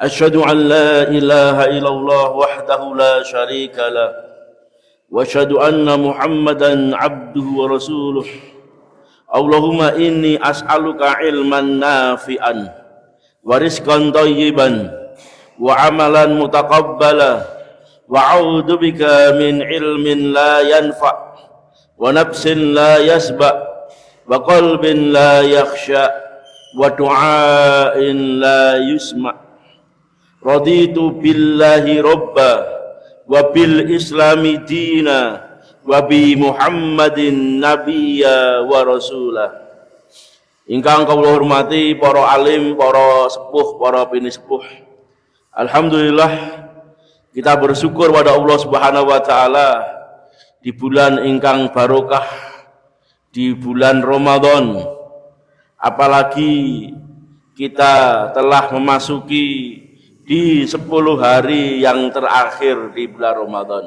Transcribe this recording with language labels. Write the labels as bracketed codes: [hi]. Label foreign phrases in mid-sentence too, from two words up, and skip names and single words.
[ar] أشهد أن لا إله إلا الله وحده لا شريك له وأشهد أن محمدا عبده ورسوله. اللهم إني أسألك علما نافعا ورزقا طيبا وعملا متقبلا وأعوذ بك من علم لا ينفع ونفس لا تشبع وقلب لا يخشع ودعاء لا يسمع'. رضيت بالله ربا وبالإسلام دينا وبمحمد نبيا ورسولا. [jv] Ingkang kawula hormati para alim, para sepuh, para pinisepuh. [id] Alhamdulillah kita bersyukur pada Allah [ar] سبحانه وتعالى [id] di bulan ingkang barokah, di bulan Ramadan. Apalagi kita telah memasuki di 10 hari yang terakhir di bulan Ramadan.